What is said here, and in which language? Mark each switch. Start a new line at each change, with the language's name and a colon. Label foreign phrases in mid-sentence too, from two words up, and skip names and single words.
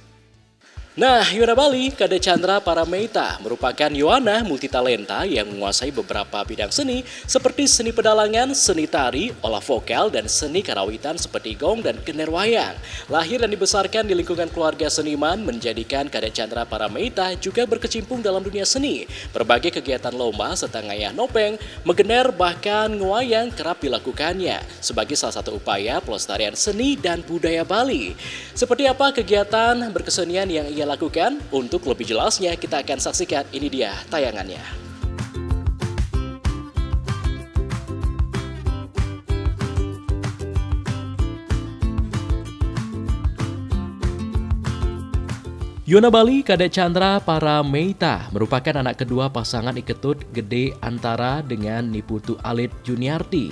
Indonesian: Nah, Yuana Bali, Kadek Chandra Parameita merupakan Yuana multitalenta yang menguasai beberapa bidang seni seperti seni pedalangan, seni tari, olah vokal, dan seni karawitan seperti gong dan gender wayang. Lahir dan dibesarkan di lingkungan keluarga seniman menjadikan Kadek Chandra Parameita juga berkecimpung dalam dunia seni. Berbagai kegiatan lomba serta ngayah nopeng, megener bahkan ngewayang kerap dilakukannya sebagai salah satu upaya pelestarian seni dan budaya Bali. Seperti apa kegiatan berkesenian yang ia lakukan? Untuk lebih jelasnya kita akan saksikan, ini dia tayangannya. Yuana Bali, Kadek Chandra Parameita merupakan anak kedua pasangan Iketut Gede Antara dengan Niputu Alit Juniarti.